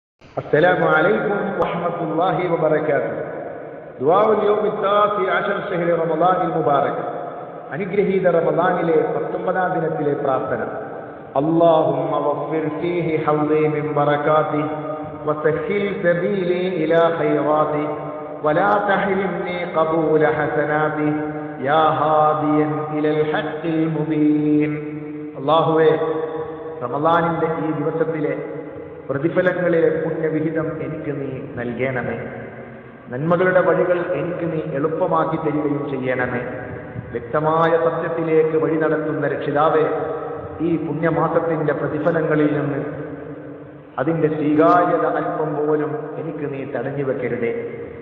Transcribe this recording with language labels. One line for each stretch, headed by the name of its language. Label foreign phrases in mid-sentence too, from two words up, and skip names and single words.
Arabic: السلام عليكم ورحمة الله وبركاته. دعاء اليوم التاسع عشر شهر رمضان المبارك.
Malayalam: അനുഗ്രഹീത റമദാനിലെ 19-ാം ദിനത്തിലെ പ്രാർത്ഥന.
Arabic: اللهم وفر فيه حظي من بركاته وسهل سبيلي إلى خيراته ولا تحرمني قبول حسناته يا هاديا إلى الحق المبين.
Malayalam: അല്ലാഹുവേ, റമദാനിന്റെ ഈ ദിവസത്തിലെ പ്രതിഫലങ്ങളിലെ പുണ്യവിഹിതം എനിക്ക് നീ നൽകണമേ. നന്മകളുടെ വഴികൾ എനിക്ക് നീ എളുപ്പമാക്കി തരികയും ചെയ്യണമേ. വ്യക്തമായ സത്യത്തിലേക്ക് വഴി നടത്തുന്ന രക്ഷിതാവേ, ഈ പുണ്യമാസത്തിന്റെ പ്രതിഫലങ്ങളിൽ നിന്ന് അതിന്റെ സ്വീകാര്യത അല്പം പോലും എനിക്ക് നീ തടഞ്ഞു വെക്കരുതേ.